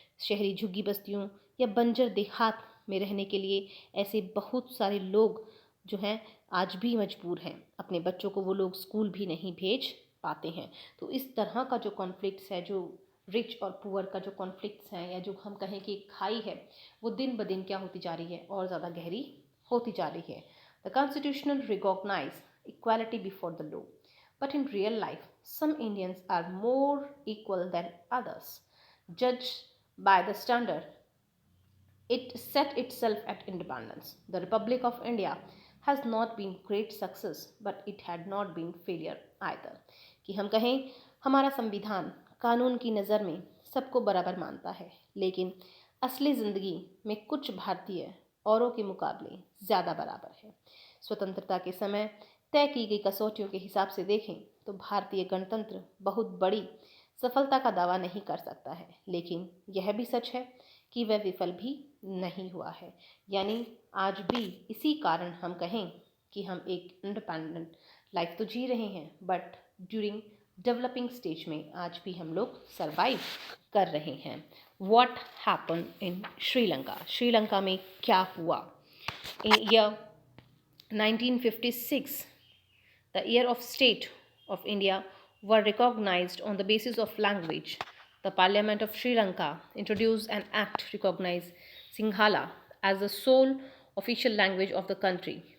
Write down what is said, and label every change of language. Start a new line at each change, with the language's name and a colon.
Hindi: शहरी झुग्गी बस्तियों या बंजर देहात में रहने के लिए ऐसे बहुत सारे लोग जो हैं आज भी मजबूर हैं। अपने बच्चों को वो लोग स्कूल भी नहीं भेज पाते हैं। तो इस तरह का जो कॉन्फ्लिक्ट्स है, जो रिच और पुअर का जो कॉन्फ्लिक्ट्स हैं, या जो हम कहें कि खाई है, वो दिन ब दिन क्या होती जा रही है, और ज़्यादा गहरी होती जा रही है।
English: The constitutional recognise equality before the law, but in real life some Indians are more equal than others, judged by the standard it set itself at independence. The Republic of India has not been great success, but it had not been failure either.
Hindi: कि हम कहें हमारा संविधान कानून की नज़र में सबको बराबर मानता है, लेकिन असली ज़िंदगी में कुछ भारतीय औरों के मुकाबले ज़्यादा बराबर है। स्वतंत्रता के समय तय की गई कसौटियों के हिसाब से देखें तो भारतीय गणतंत्र बहुत बड़ी सफलता का दावा नहीं कर सकता है, लेकिन यह भी सच है कि वह विफल भी नहीं हुआ है। यानी आज भी इसी कारण हम कहें कि हम एक इंडिपेंडेंट लाइफ तो जी रहे हैं, बट ड्यूरिंग डेवलपिंग स्टेज में आज भी हम लोग सरवाइव कर रहे हैं। What happen in Sri Lanka? Sri Lanka में क्या हुआ?
English: In year 1956 the year of state of India were recognized on the basis of language. The Parliament of Sri Lanka introduced an act recognizing Sinhala as the sole official language of the country.